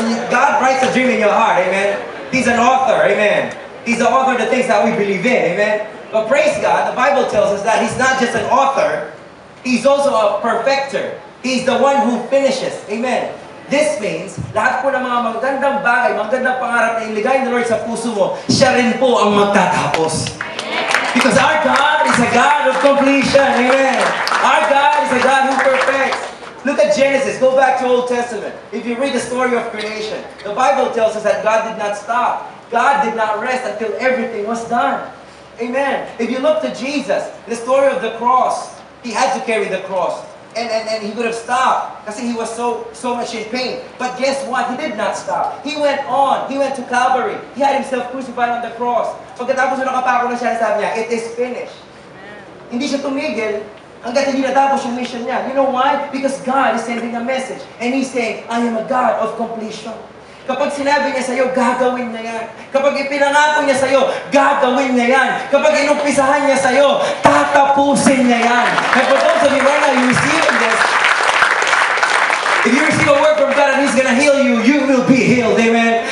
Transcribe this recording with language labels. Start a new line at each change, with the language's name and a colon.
English: God writes a dream in your heart, amen? He's an author, amen? He's the author of the things that we believe in, amen? But praise God, the Bible tells us that He's not just an author, He's also a perfecter. He's the one who finishes, amen? This means,
Filipino: lahat po ng mga magandang bagay, magandang pangarap na iligay ng Lord sa puso mo, siya rin po ang magtatapos.
English: Because our God is a God of completion, amen? Our God is a God who perfects. Look at Genesis. Go back to Old Testament. If you read the story of creation, the Bible tells us that God did not stop. God did not rest until everything was done. Amen. If you look to Jesus, the story of the cross, He had to carry the cross. And He could have stopped because He was so much in pain. But guess what? He did not stop. He went on. He went to Calvary. He had Himself crucified on the cross.
Filipino: Pagkatapos na nakapako na siya, sabi niya,
English: it is finished.
Filipino: Hindi siya tumigil hanggat hindi natapos yung mission niya.
English: You know why? Because God is sending a message. And He's saying, I am a God of completion.
Filipino: Kapag sinabi niya sa'yo, gagawin niya yan. Kapag ipinangako niya sa'yo, gagawin niya yan. Kapag inumpisahan niya sa'yo, tatapusin niya yan.
English: And for those of you right now, you receiving this. If you receive a word from God and He's going to heal you, you will be healed. Amen.